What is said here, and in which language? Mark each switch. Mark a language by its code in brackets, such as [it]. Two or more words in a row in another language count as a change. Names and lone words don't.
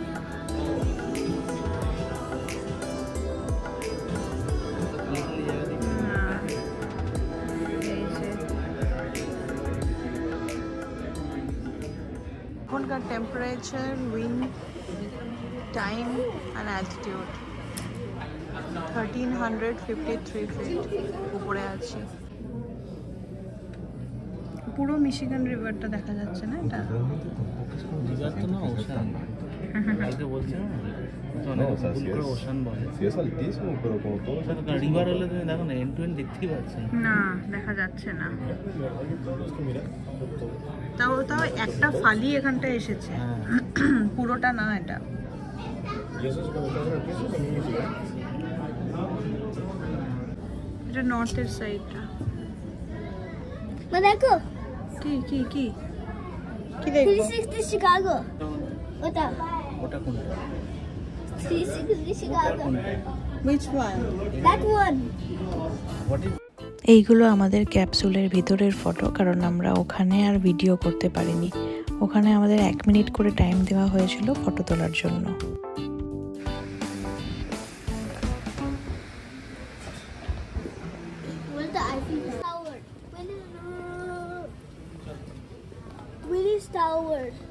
[bn] এখনকার [en] temperature, wind, time and altitude [bn] 1353 ফিট উপরে আছি। পুরো মিশিগান রিভারটা দেখা যাচ্ছে না এটা? রিভার তো না, ওশান। কালকে বলছিলাম না, ওশান বলে। [es] Sí es altísimo, pero como todo [bn] রিভার হলে তুমি দেখো না, [en] end to end [bn] দেখতেই পাচ্ছ না, দেখা যাচ্ছে না। তাও তাও একটা ফালি এখানটা এসেছে, পুরোটা না এটা। এটা নর্থের সাইডটা। দেখো কি কি কি কি দেখো? 360 শিকাগো। ওটা ওটা কোনটা? 360 শিকাগো। [en] Which one? That one. What is [bn] এইগুলো আমাদের ক্যাপসুলের ভিতরের ফটো, কারণ আমরা ওখানে আর ভিডিও করতে পারিনি। ওখানে আমাদের 1 মিনিট করে টাইম দেওয়া হয়েছিল ফটো তোলার জন্য। Willis Tower.